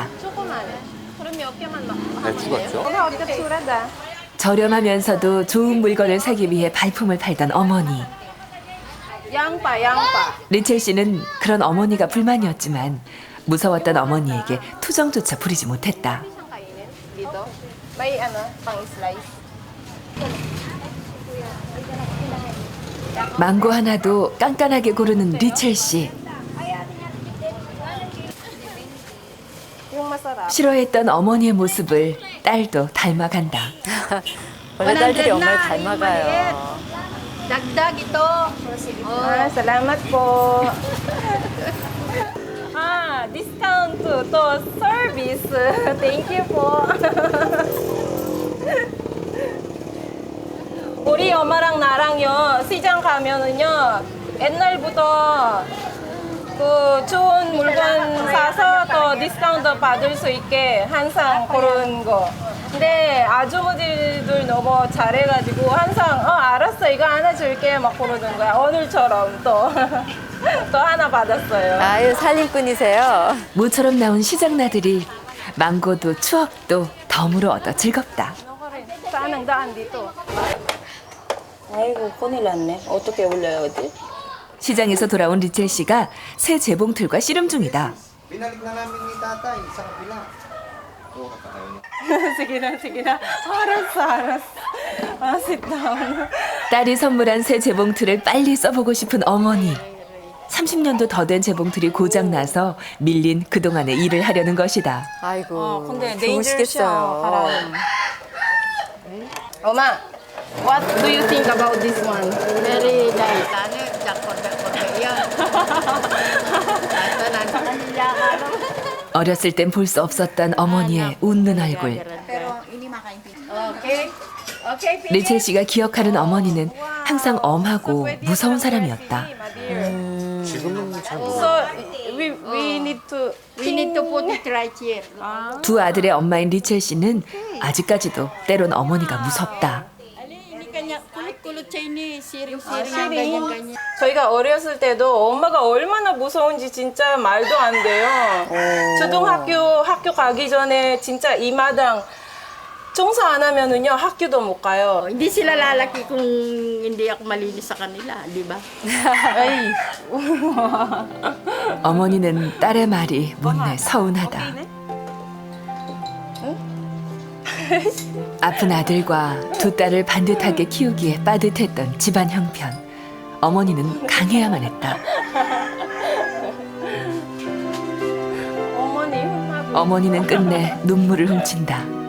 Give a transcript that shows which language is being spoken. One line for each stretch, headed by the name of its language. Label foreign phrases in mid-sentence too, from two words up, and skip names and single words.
Korean: 조그만해. 그럼 몇 개만 넣어. 배추 같죠? 어디가 suur하다. 저렴하면서도 좋은 물건을 사기 위해 발품을 팔던 어머니. 양파. 리첼 씨는 그런 어머니가 불만이었지만 무서웠던 어머니에게 투정조차 부리지 못했다.
Filipino: Dito. May pang slice.
Korean: 망고 하나도 깐깐하게 고르는 리첼 씨.
Filipino: Yung masarap.
Korean: 싫어했던 어머니의 모습을 딸도 닮아간다. 원래 딸들이 엄마를 닮아가요.
Filipino: Dagdag ito. Salamat po.
English: Discount to service. Thank you po.
Korean: 우리 엄마랑 나랑요 시장 가면은요 옛날부터 그 좋은 물건 사서 또 디스카운트 받을 수 있게 항상 그런 거. 근데 아주머니들 너무 잘해가지고 항상 알았어 이거 하나 줄게 막 그러는 거야. 오늘처럼 또 하나 받았어요. 아유, 살림꾼이세요. 모처럼 나온 시장 나들이 망고도 추억도 덤으로 얻어 즐겁다.
Filipino: Saan ang daan dito?
Korean: 아이고 큰일 났네. 어떻게 올려야 하지? 시장에서 돌아온 리첼 씨가 새 재봉틀과 씨름 중이다.
Filipino: Binalik na namin ni tatay sa kabila. sige na.
Korean: 알았어.
English: sit down.
Korean: 딸이 선물한 새 재봉틀을 빨리 써보고 싶은 어머니. 30년도 더 된 재봉틀이 고장나서 밀린 그동안의 일을 하려는 것이다. 아이고, 근데 좋으시겠어요. 엄마,
English: what do you think about this one? Very nice.
Filipino: Ano, dakot-dakot yan. Ito na kanila.
Korean: 어렸을 땐 볼 수 없었던 어머니의 웃는 얼굴.
Filipino: Pero hindi makaintindi. Okay.
Korean: 리첼 씨가 기억하는 어머니는 항상 엄하고 무서운 사람이었다. 지금은 잘 모르겠어요.
English: So we need to put it right here.
Korean: 두 아들의 엄마인 리첼 씨는 아직까지도 때론 어머니가 무섭다.
Bikol: Ini kanya kulit-kulit siya ini. Siring-siring. Ganyan-ganyan.
Korean: 저희가 어렸을 때도 엄마가 얼마나 무서운지 진짜 말도 안 돼요. 학교 가기 전에 진짜 이 마당 청소 안 하면은요 학교도 못 가요.
Filipino: Hindi sila lalaki kung hindi ako malinis sa kanila, di ba?
Korean: 에이. 어머니는 딸의 말이 못내 서운하다. 아픈 아들과 두 딸을 반듯하게 키우기에 빠듯했던 집안 형편. 어머니는 강해야만 했다. 어머니는 끝내 눈물을 훔친다.